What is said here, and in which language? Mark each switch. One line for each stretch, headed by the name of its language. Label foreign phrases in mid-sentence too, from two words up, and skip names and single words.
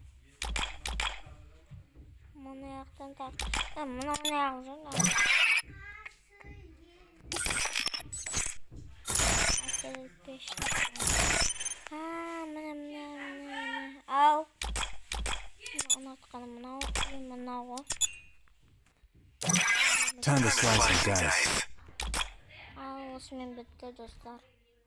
Kazakh: Мына яқтан так. Мына яғын. Мына. Ау. Ұнатқаным мынау.
English: Time to slice and dice.
Kazakh: Ал, осымен бітті достар.